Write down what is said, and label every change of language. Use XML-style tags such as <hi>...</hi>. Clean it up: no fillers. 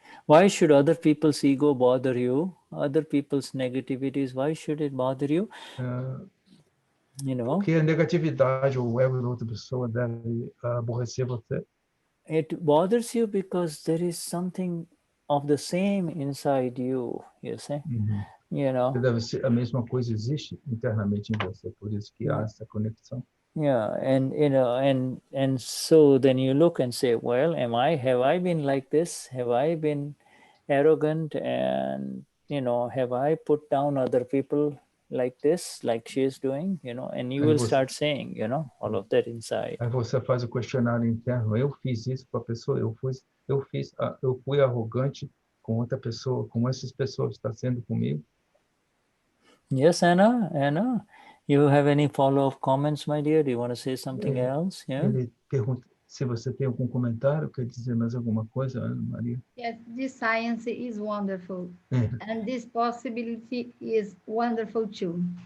<en>Why should other people's ego bother you? Other people's negativities, why should it bother you?</en> <pt>Porque a negatividade ou o ego da outra pessoa deve aborrecer você.</pt> <en>It bothers you because there is something of the same inside you, you see. You know.</en> <pt>Deve ser a mesma coisa existe internamente em você, por isso que há essa conexão.</pt> <en>Yeah, and you know, and so then you look and say, well, have I been like this? Have I been arrogant, and you know, have I put down other people like this, like she is doing, you know? And you</en> <pt>Aí</pt> <en>will</en> <pt>você-</pt> <en>start saying, you know, all of that inside.</en> <pt>Aí você faz o questionário interno. Eu fiz isso com a pessoa. Eu fui arrogante com outra pessoa. Como essas pessoas estão sendo comigo?</pt> <en>Yes, Anna, you have any follow-up comments, my dear? Do you want to say something else? Yeah.</en> <pt>Ele pergunta se você tem algum comentário, quer dizer mais alguma coisa, Ana Maria?</pt> <en>Yes, this science is wonderful,</en> <pt>É.</pt> <en>and this possibility is wonderful too.</en>